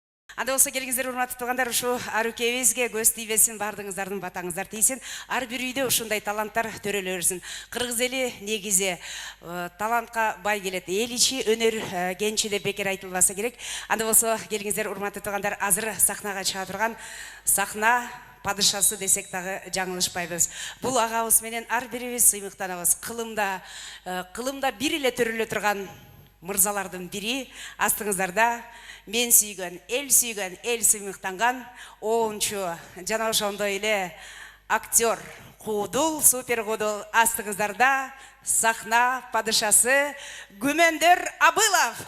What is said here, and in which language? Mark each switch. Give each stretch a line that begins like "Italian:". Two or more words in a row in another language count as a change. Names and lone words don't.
Kyrgyz: Анда болса келіңіздер, урматтуу туугандар, ушу арукебизге көз тийбесин, бардыңыздардын батаңыздар тийсин. Ар бир үйдө ушундай таланттар төрөлө берсин. Кыргыз эли негизи талантка бай келет. Эл ичи өнөр кенчи деп бекер айтылбаса керек. Анда болса келіңіздер, урматтуу туугандар, азыр сахнага чыга турган сахна падышасы десек дагы жаңылышпайбыз. Бул агабыз менен ар бирибиз сыймыктанабыз. Кылымда бир эле төрөлө турган мырзалардын бири, астыңыздарда мен сүйгөн, эл сыймыктанган оончу, жана ошондой эле актер, куудул, супер куудул, астыңыздарда сахна падышасы Күмөндөр Абылов.